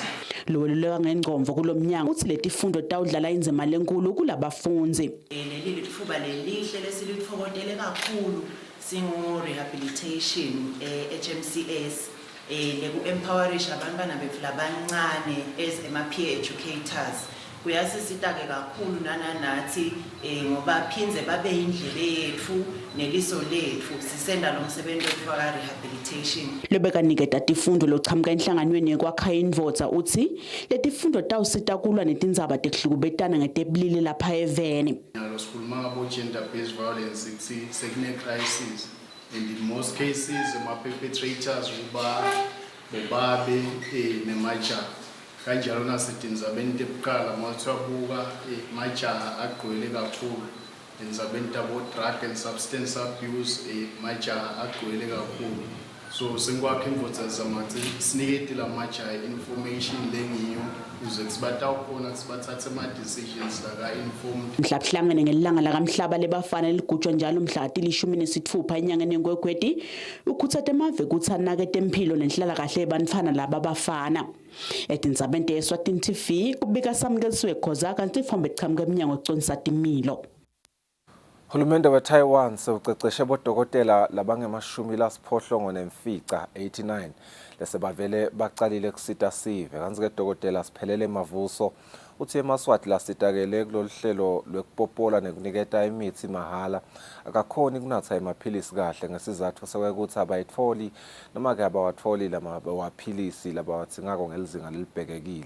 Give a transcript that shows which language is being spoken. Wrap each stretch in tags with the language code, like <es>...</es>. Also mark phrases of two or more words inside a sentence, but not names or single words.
<ss>Loluleka ngengcomvo kulomnyango uthi letifundo tawudlala indima lenkulu kulabafunzi. Leli lithuba lelihle lesilithokotele kakhulu singu rehabilitation HMCS neku-empowerisha abantwana bethu labancane</ss> <en>as peer educators.</en> <ss>Kuyasisita ke kakhulu nathi ngoba phinze babe indlela yethu neliso lethu sisenda lo msebenzi wethu wa rehabilitation. Lebekaniketa tifundo lochamuka enhlanganweni yekwakha indvodza uthi letifundo tawusita kulwa netindzaba tekuhlukubetana ngetebulili lapha eveni. Sikhuluma ngabo</ss> <en>gender based violence</en> <ss>sekune</ss> <en>crisis and in most cases</en> <ss>ama-perpetrators bobabe nemajaha kanjalo nasetindzabeni tebucala mawuthiwabuka majaha agcwele kakhulu endzabeni tabo</ss> <en>drug and substance abuse</en> <ss>majaha agcwele kakhulu So sengikwakha imvutsa zamathi sinikete lamatsha information lengiyo ukuze sibatawukhona sibathathe ama decisions la informed. Mhla kuhlangene ngelanga lakamhlaba lebafana ligujwa njalo mhla ka-16 enyangeni yeNgwegwedi ukhuthathe amave kuthi anakete impilo nenhlala kahle ebantfana laba bafana. Etindzabeni Eswatini TV kubika Samkelisiwe Khoza kanti ifombe echamke emnyango econisa timilo. Hulumende we-Taiwan sewuceceshe bodokotela labangemashumi nemfica 89 lese bavele bacalile kusita sive kanzi ke dokotela siphelele Mavuso uthi eMaswati lasitakele kulolu hlelo lwekupopola nekuniketa imithi mahala akakhoni kunatha emaphilisi kahle ngesizathu sokuthi abayitholi noma ke abawatholi lamaphilisi labawathingako ngelizinga lelibhekekile.</ss>